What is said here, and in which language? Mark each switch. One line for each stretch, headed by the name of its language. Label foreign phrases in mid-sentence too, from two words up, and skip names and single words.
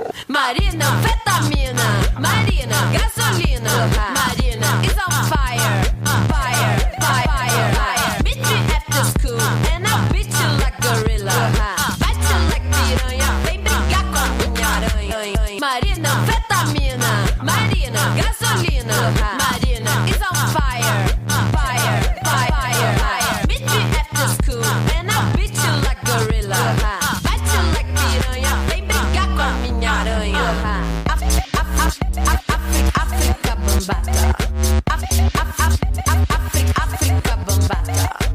English: Marina, fetamina, Marina, gasolina, Marina is on fire, fire, fire, fire. Meet me after school and I'll beat you like gorilla, bite you like piranha,
Portuguese: vem brigar com a minha aranha.
English: Marina, fetamina, Marina, gasolina, Marina is on fire, fire, fire, fire. Meet me after school and I'll beat you like gorilla. Bite you like piranha,
Portuguese: vem brigar com a minha aranha.
English: Africa Bambata. Africa Bambata.